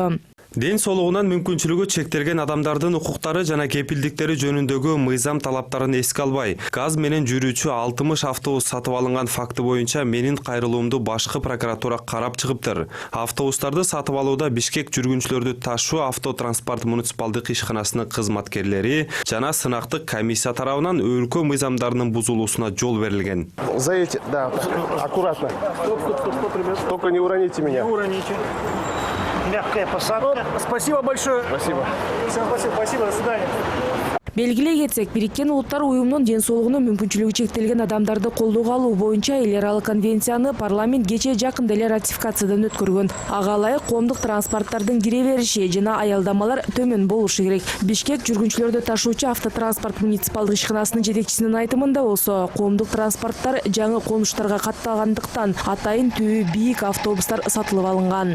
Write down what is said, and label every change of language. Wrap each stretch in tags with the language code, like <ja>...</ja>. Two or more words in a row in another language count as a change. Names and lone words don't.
<ky>Ден соолугунан мүмкүнчүлүгү чектелген адамдардын укуктары жана кепилдиктери жөнүндөгү мыйзам талаптарын эске албай, газ менен жүрүүчү 60 автобус сатып алынган факты боюнча менин кайрылуумду башкы прокуратура карап чыгыптыр. Автобустарды сатып алууда Бишкек жүргүнчүлөрдү ташуу автотранспорт муниципалдык ишканасынын кызматкерлери жана сынактык комиссия тарабынан өлкө мыйзамдарынын бузулуусуна жол берилген.</ky> <ru>Заедьте, да, аккуратно. Только не уроните меня. Не уроните. Мягкая посадка. Спасибо большое. Спасибо. Всем спасибо. Спасибо. До свидания.</ru> <ky>Белгилей кетсек, Бириккен Улуттар уюмунун ден соолугунун мүмкүнчүлүгү чектелген адамдарды колдоого алуу боюнча эл аралык конвенцияны парламент кечээ жакында эле ратификациядан өткөргөн. Ага ылайык коомдук транспорттардын кире бериши жана аялдамалар төмөн болушу керек. Бишкек жүргүнчүлөрдү ташуучу автотранспорт муниципалдык ишканасынын жетекчисинин айтымында болсо, коомдук транспорттар жаңы конуштарга катталгандыктан атайын түбү бийик автобустар сатылып алынган.</ky>